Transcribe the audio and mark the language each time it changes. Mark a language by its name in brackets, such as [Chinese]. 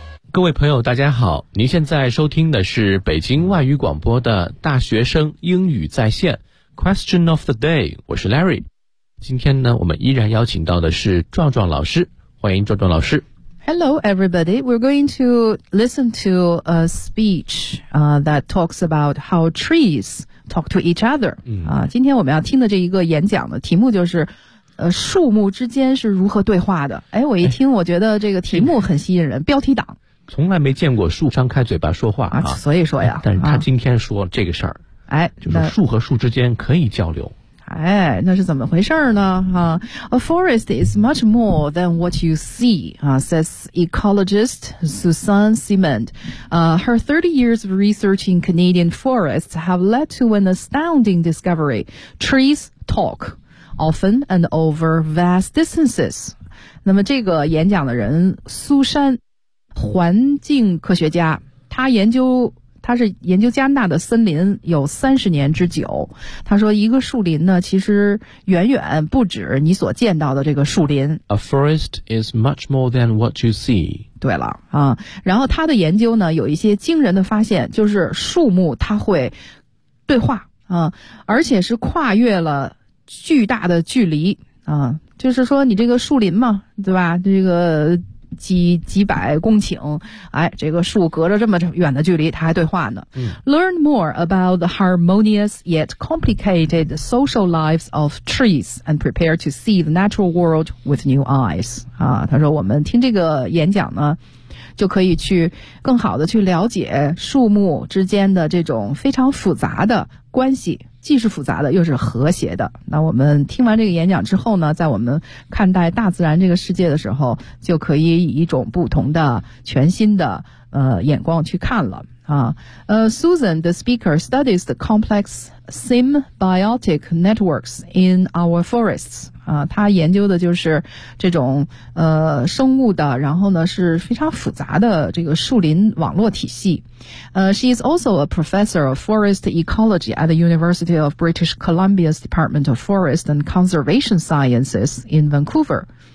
[Chinese] 各位朋友大家好，您现在收听的是北京外语广播的大学生英语在线 Question of the day， 我是 Larry。今天呢，我们依然邀请到的是壮壮老师，欢迎壮壮老师。 [English] Hello, everybody. We're going to listen to a speech, that talks about how trees talk to each other. [Chinese] 今天我们要听的这一个演讲的题目就是，树木之间是如何对话的。哎，我一听，我觉得这个题目很吸引人，标题党。从来没见过树张开嘴巴说话 啊，所以说呀。但是他今天说这个事儿，哎，就是树和树之间可以交流。哎，那是怎么回事呢？ [English] A forest is much more than what you see, says ecologist Susan Simond. Her 30 years of research in Canadian forests have led to an astounding discovery. Trees talk, often and over vast distances. [Chinese] 那么这个演讲的人，苏珊，环境科学家，他研究他是研究加拿大的森林有30年之久。他说一个树林呢，其实远远不止你所见到的这个树林。 [English] A forest is much more than what you see. [Chinese] 对了啊，然后他的研究呢有一些惊人的发现，就是树木它会对话啊，而且是跨越了巨大的距离啊，就是说你这个树林嘛，对吧，这个几百公顷，哎，这个树隔着这么远的距离它还对话呢。 [English] Learn more about the harmonious yet complicated social lives of trees and prepare to see the natural world with new eyes. [Chinese] 啊，他说我们听这个演讲呢就可以去更好的去了解树木之间的这种非常复杂的关系，既是复杂的又是和谐的。那我们听完这个演讲之后呢，在我们看待大自然这个世界的时候，就可以以一种不同的全新的眼光去看了啊。 [English] Susan, the speaker, studies the complex symbiotic networks in our forests. [Chinese] 他研究的就是这种生物的，然后呢是非常复杂的这个树林网络体系。 [English] She is also a professor of forest ecology at the University of British Columbia's Department of Forest and Conservation Sciences in Vancouver.